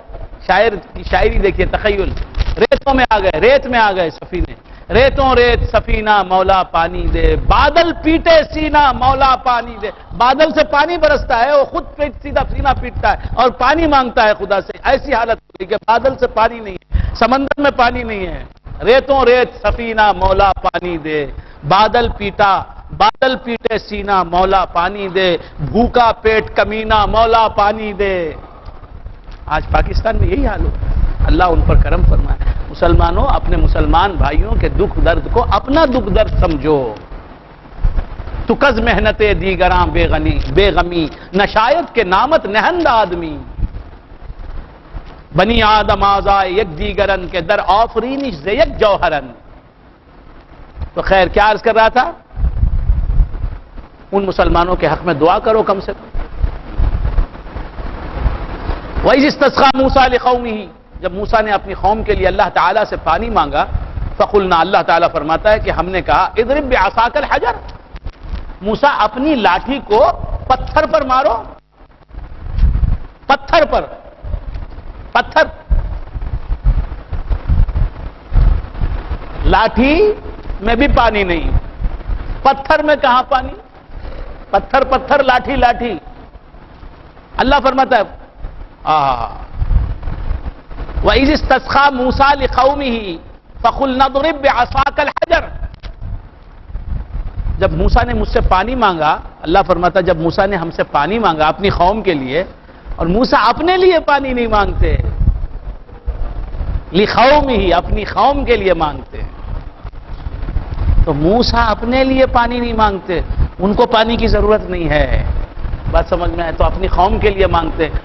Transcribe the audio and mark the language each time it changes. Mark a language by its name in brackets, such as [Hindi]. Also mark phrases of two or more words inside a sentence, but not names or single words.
[Urdu] شاعر کی شاعری دیکھیے، تخیل، ریتوں میں آ گئے، ریت میں آ گئے سفینے، ریتوں ریت سفینہ مولا پانی دے، بادل پیٹے سینہ مولا پانی دے، بادل سے پانی برستا ہے، وہ خود سیدھا سینہ پیٹتا ہے اور پانی مانگتا ہے خدا سے، ایسی حالت ہوئی کہ بادل سے پانی نہیں ہے، سمندر میں پانی نہیں ہے، ریتوں ریت سفینہ مولا پانی دے، بادل پیٹے سینہ مولا پانی دے، بھوکا پیٹ کمینہ مولا پانی دے۔ آج پاکستان میں یہی حال ہو، اللہ ان پر کرم فرمائے۔ مسلمانوں، اپنے مسلمان بھائیوں کے دکھ درد کو اپنا دکھ درد سمجھو۔ [Persian] تو کز محنت دیگراں بے غمی، نشایت کے نامت نہند آدمی، بنی آدم آزائے یک دیگرن کے در آفرینش ز یک جوہرن۔ [Urdu] تو خیر کیا عرض کر رہا تھا؟ ان مسلمانوں کے حق میں دعا کرو کم سے کم۔ [Arabic] وَإِذِ اسْتَسْقَىٰ مُوسَىٰ لِقَوْمِهِ، [Urdu] جب موسیٰ نے اپنی قوم کے لیے اللہ تعالیٰ سے پانی مانگا، فَقُلْنَا، اللہ تعالیٰ فرماتا ہے کہ ہم نے کہا [Arabic] اضرب بعصاک الحجر، [Urdu] موسیٰ اپنی لاٹھی کو پتھر پر مارو، پتھر پر، پتھر لاٹھی میں بھی پانی نہیں، پتھر میں کہاں پانی؟ پتھر پتھر، لاٹھی لاٹھی۔ اللہ فرماتا ہے [Arabic] وَإِذِ اسْتَسْقَىٰ مُوسَىٰ لِقَوْمِهِ فَقُلْنَا اضْرِب بِّعَصَاكَ الْحَجَرَ۔ [Urdu] جب موسیٰ نے مجھ سے پانی مانگا، اللہ فرماتا ہے جب موسیٰ نے ہم سے پانی مانگا اپنی قوم کے لیے، اور موسیٰ اپنے لیے پانی نہیں مانگتے، لِقَوْمِهِ اپنی قوم کے لیے مانگتے ہیں۔ تو موسیٰ اپنے لیے پانی نہیں مانگتے، ان کو پانی کی ضرورت نہیں ہے، بات سمجھ میں ہے، تو اپنی قوم کے لیے مانگتے ہیں۔